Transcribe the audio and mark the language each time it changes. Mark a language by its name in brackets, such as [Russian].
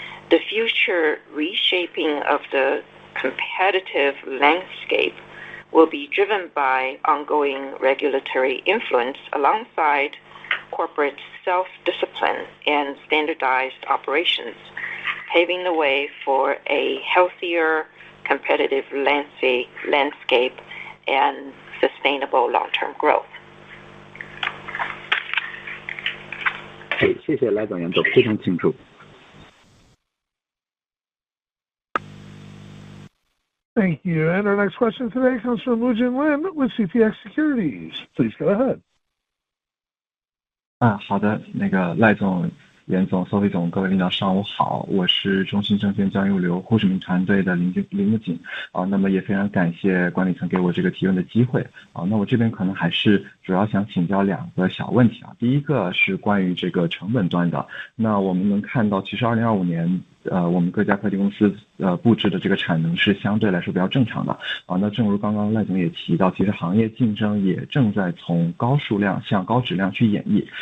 [English] The future reshaping of the competitive landscape will be driven by ongoing regulatory influence alongside corporate self-discipline and standardized operations, paving the way for a healthier competitive landscape and sustainable long-term growth. [Chinese] 谢谢赖总严总，非常清楚。 [English] Thank you. And our next question today comes from Wujin Lin with CTX Securities. Please go ahead. [Chinese] 好的，那个赖总、严总、Sophie 总，各位领导上午好，我是中信证券交易物流胡志明团队的林木锦那么也非常感谢管理层给我这个提问的机会那我这边可能还是主要想请教2个小问题第一个是关于这个成本端的，那我们能看到，其实2025年我们各家快递公司布置的这个产能是相对来说比较正常的那正如刚刚赖总也提到，其实行业竞争也正在从高数量向高质量去演绎。